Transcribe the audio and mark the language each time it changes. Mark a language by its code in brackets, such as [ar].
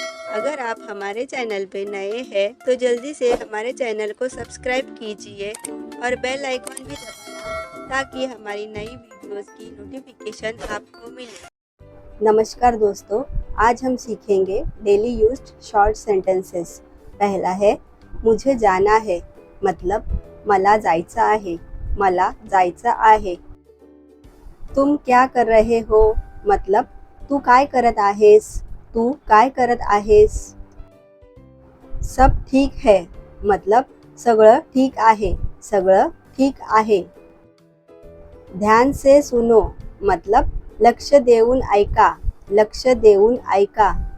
[hi] अगर आप हमारे चैनल पे नए हैं तो जल्दी से हमारे चैनल को सब्सक्राइब कीजिए और बेल आइकॉन भी दबाना ताकि हमारी नई वीडियोस की नोटिफिकेशन आपको मिले। नमस्कार दोस्तों, आज हम सीखेंगे डेली यूज्ड शॉर्ट सेंटेंसेस। पहला है मुझे जाना है, मतलब [mr] मला जायचं आहे, मला जायचं आहे। [hi] तुम क्या कर रहे हो, मतलब [mr] तू काय करत आहेस, तू काय करत आहेस। [hi] सब ठीक है, मतलब [mr] सगळं ठीक आहे, सगळं ठीक आहे। [hi] ध्यान से सुनो, मतलब [mr] लक्ष देऊन ऐका, लक्ष देऊन ऐका।